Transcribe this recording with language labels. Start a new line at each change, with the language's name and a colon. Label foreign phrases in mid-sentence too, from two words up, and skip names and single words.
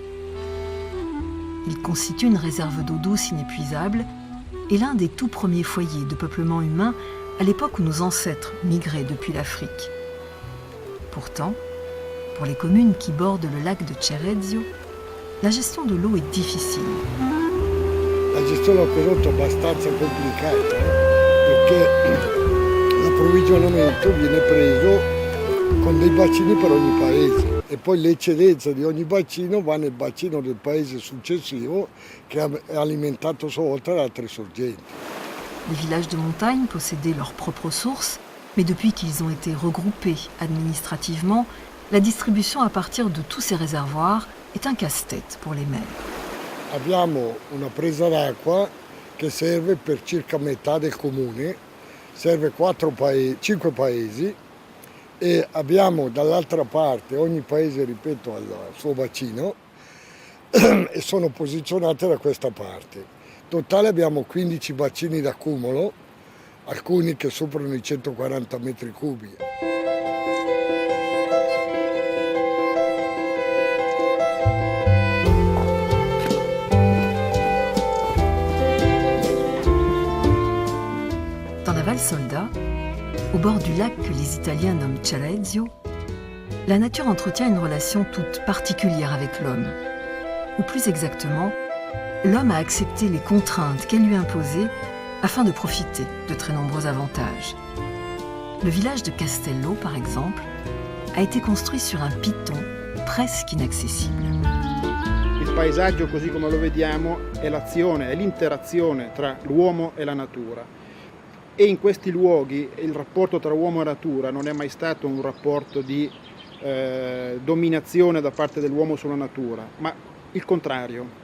French: Ils constituent une réserve d'eau douce inépuisable et l'un des tout premiers foyers de peuplement humain à l'époque où nos ancêtres migraient depuis l'Afrique. Pourtant, pour les communes qui bordent le lac de Cerezio, la gestion de l'eau est difficile.
Italian: La gestione dell'acquedotto è abbastanza complicata, perché l'approvvigionamento viene preso con dei bacini per ogni paese e poi l'eccedenza di ogni bacino va nel bacino del paese successivo che è alimentato sua volta da altre sorgenti.
French: Les villages de montagne possédaient leurs propres sources, mais depuis qu'ils ont été regroupés administrativement, la distribution à partir de tous ces réservoirs est un casse-tête pour les maires.
Italian: Abbiamo una presa d'acqua che serve per circa metà del comune, serve 5 paesi e abbiamo dall'altra parte, ogni paese, ripeto, ha il suo bacino e sono posizionate da questa parte. In totale abbiamo 15 bacini d'accumulo, alcuni che superano i 140 metri cubi.
French: Dans la Val Solda, au bord du lac que les Italiens nomment Cerezio, la nature entretient une relation toute particulière avec l'homme. Ou plus exactement, l'homme a accepté les contraintes qu'elle lui imposait afin de profiter de très nombreux avantages. Le village de Castello, par exemple, a été construit sur un piton presque inaccessible.
Italian: Il paesaggio, così come lo vediamo, è l'azione, è l'interazione tra l'uomo e la natura. E in questi luoghi il rapporto tra uomo e natura non è mai stato un rapporto di dominazione da parte dell'uomo sulla natura, ma il contrario.